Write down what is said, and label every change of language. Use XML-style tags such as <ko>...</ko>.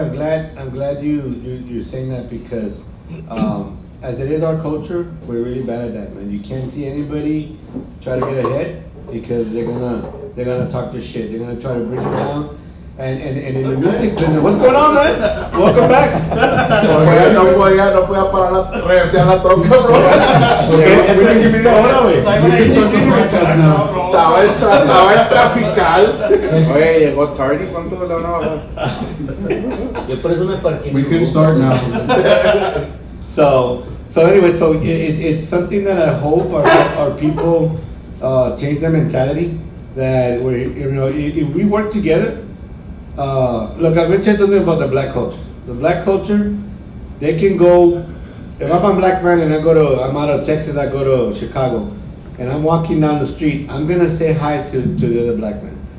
<en>I'm glad you're saying that because as it is our culture, we're really bad at that, man. You can't see anybody try to get ahead because they're gonna talk their shit. They're gonna try to bring you down. And in the music business, what's going on, man? Welcome back.</en> <es>No podía parar la, reversear la tronca, bro. Ahora, güey.</es> <en>We can start the podcast now.</en> <es>Estaba en trafical. Oye, llegó tarde, ¿cuánto le van a bajar? Yo por eso me parqué.</es> <en>We can start now. So anyway, it's something that I hope our people change their mentality. That if we work together. Look, I'm gonna tell you something about the black culture. The black culture, they can go. If I'm a black man and I'm out of Texas, I go to Chicago, and I'm walking down the street, I'm gonna say hi to the other black man.</en>